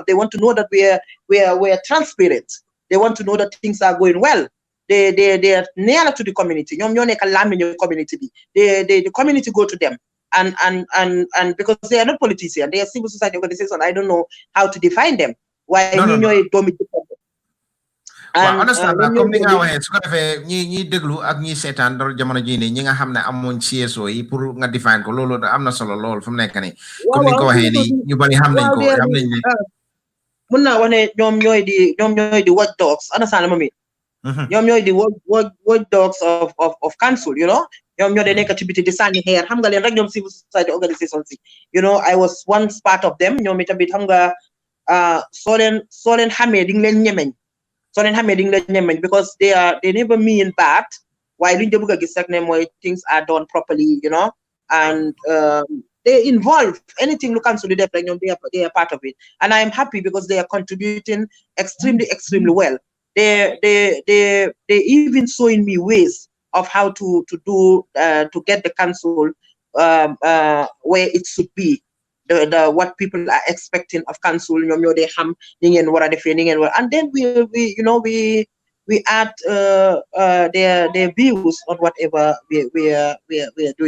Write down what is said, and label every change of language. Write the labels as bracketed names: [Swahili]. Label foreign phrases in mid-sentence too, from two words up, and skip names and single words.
[English] They want to know that we are transparent. They want to know that things are going well. They are nearer to the community. The community go to them. And because they are not politicians, they are civil society organizations. I don't know how to define them. Why [Wolof] waaw understand naa comme ni nga waxee su ko defee ñi déglu ak ñi seetaan dara jamono jii nii ñi nga xam ne amuñ CSO yi pour nga define ko loolu am na solo lool fu mu nekk nii comme ni nga ko waxee nii ñu bari xam nañ ko mun naa wax ne ñoom ñooy di watchdogs understand ma mi ñoom ñooy di [English] watchdogs of council, you know. [Wolof] ñoom ñoo de nekk ci biti di sànni xeer xam nga leen rek ñoom [English] civil society organizations [Wolof] yi, [English] you know. I was once part of them. [Wolof] ñoom itamit xam nga soo leen xamee di nga leen ñemeñ [English] because they never mean bad. Why [Wolof] luñ de bëgg a gis rek ne mooy [English] things are done properly, you know, and they involve anything [Wolof] lu council def rek ñoom [English] they are part of it, and I am happy because they are contributing extremely well. They even showing me ways of how to do to get the council where it should be. The what people are expecting of council, and then we add their views on whatever we are doing.